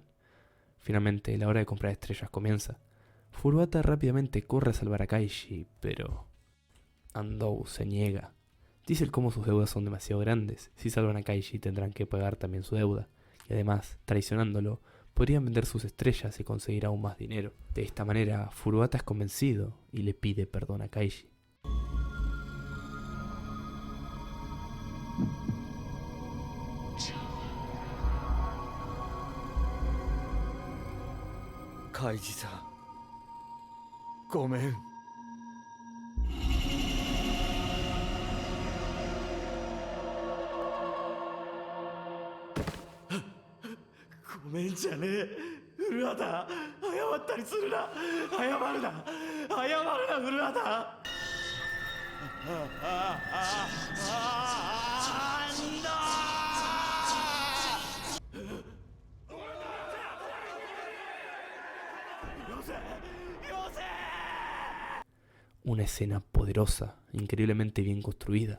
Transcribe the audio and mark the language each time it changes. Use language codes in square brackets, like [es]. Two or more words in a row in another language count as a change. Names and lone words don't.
[es] Finalmente, la hora de comprar estrellas comienza. Furuata rápidamente corre a salvar a Kaishi, pero Andou se niega. Dice el cómo sus deudas son demasiado grandes. Si salvan a Kaishi tendrán que pagar también su deuda. Y además, traicionándolo, podrían vender sus estrellas y conseguir aún más dinero. De esta manera, Furuata es convencido y le pide perdón a Kaishi. [ja] Kaiji-san, ごめん。ごめんじゃねえ。古畑、謝ったりするな。謝るな。謝るな、古畑。 [es] Una escena poderosa, increíblemente bien construida.